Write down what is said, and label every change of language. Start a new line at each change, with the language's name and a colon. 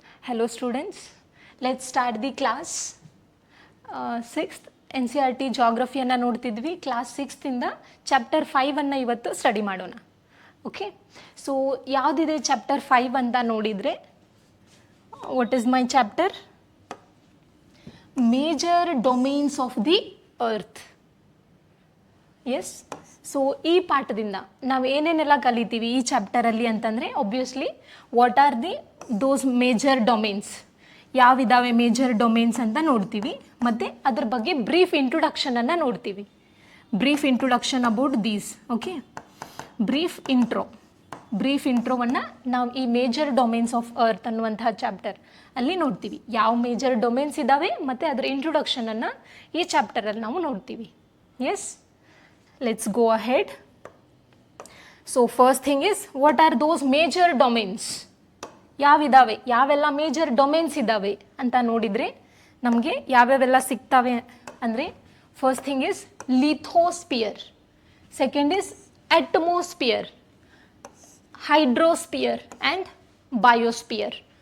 English: Hello students, let's start the class 6th NCERT geography
Kannada: ಅನ್ನು ನೋಡ್ತಿದ್ವಿ. Class 6th ಇಂದ chapter 5 ಅನ್ನು ಇವತ್ತು ಸ್ಟಡಿ ಮಾಡೋಣ. ಓಕೆ, ಸೊ ಯಾವುದಿದೆ ಚಾಪ್ಟರ್ 5 ಅಂತ ನೋಡಿದರೆ,
English: What is my chapter? Major domains of the earth.
Kannada: S, so ಈ ಪಾಠದಿಂದ ನಾವು ಏನೇನೆಲ್ಲ ಕಲಿತೀವಿ ಈ ಚಾಪ್ಟರಲ್ಲಿ ಅಂತಂದರೆ, obviously
English: what are the those major domains,
Kannada: ಯಾವಿದಾವೆ major domains ಅಂತ ನೋಡ್ತೀವಿ. ಮತ್ತು ಅದ್ರ ಬಗ್ಗೆ ಬ್ರೀಫ್ ಇಂಟ್ರೊಡಕ್ಷನನ್ನು ನೋಡ್ತೀವಿ.
English: Brief introduction about these.
Kannada: Okay, brief ಇಂಟ್ರೋವನ್ನು ನಾವು ಈ ಮೇಜರ್ ಡೊಮೇನ್ಸ್ ಆಫ್ ಅರ್ತ್ ಅನ್ನುವಂತಹ ಚಾಪ್ಟರ್ ಅಲ್ಲಿ ನೋಡ್ತೀವಿ. ಯಾವ ಮೇಜರ್ ಡೊಮೇನ್ಸ್ ಇದ್ದಾವೆ ಮತ್ತು ಅದರ ಇಂಟ್ರೊಡಕ್ಷನನ್ನು ಈ ಚಾಪ್ಟರಲ್ಲಿ ನಾವು ನೋಡ್ತೀವಿ. S,
English: let's go ahead. So first thing is, what are those major domains?
Kannada: ಯಾವಿದಾವೆ, ಯಾವೆಲ್ಲ ಮೇಜರ್ ಡೊಮೇನ್ಸ್ ಇದ್ದಾವೆ ಅಂತ ನೋಡಿದರೆ ನಮಗೆ ಯಾವ್ಯಾವೆಲ್ಲ ಸಿಗ್ತವೆ ಅಂದರೆ,
English: First thing is lithosphere, second is atmosphere, hydrosphere and biosphere.